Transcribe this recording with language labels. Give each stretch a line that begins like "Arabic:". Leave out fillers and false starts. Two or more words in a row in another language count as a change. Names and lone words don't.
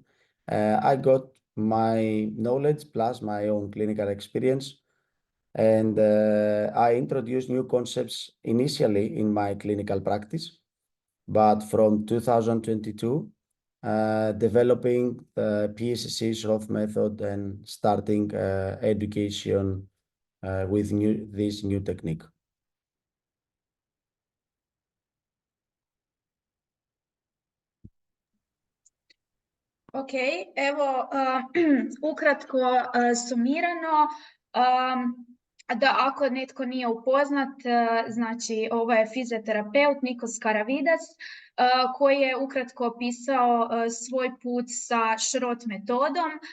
English: I got my knowledge plus my own clinical experience, and I introduced new concepts initially in my clinical practice, but from 2022, developing the PSSC Schroth method and starting education with this new technique.
Croatian: Ok, evo ukratko sumirano, da ako netko nije upoznat, znači ovo je fizioterapeut Nikos Karavidas koji je ukratko opisao svoj put sa Schroth metodom.